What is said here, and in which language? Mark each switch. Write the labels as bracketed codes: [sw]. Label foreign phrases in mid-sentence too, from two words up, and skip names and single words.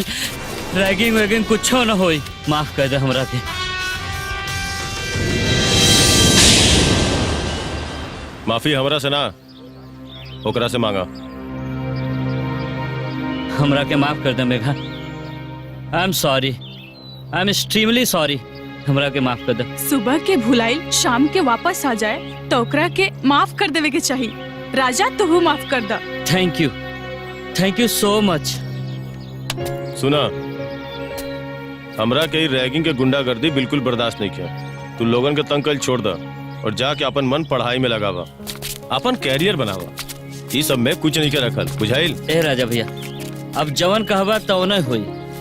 [bho] रैगिंग वैगिंग कुछ न होई, माफ कर दे हमरा के। माफी हमरा से ना, ओकरा से मांगा। हमरा के माफ कर दे मेघा। [en] I am sorry, I am extremely sorry. [bho] हमरा के माफ कर दे। सुबह के भुलाइल शाम के वापस आ जाए तो ओकरा के माफ कर देवे के चाहिए। राजा तू माफ कर दा। [en] thank you so much. [bho] सुना, हमरा के रैगिंग के गुंडागर्दी बिल्कुल बर्दाश्त नहीं किया। तू लोगन के तंग कल छोड़ दा और जाके अपन मन पढ़ाई में लगावा, अपन कैरियर बनावा। ये सब में कुछ नहीं के रखल, बुझाइल? ए राजा भैया, अब जवन कहबा तो न होई।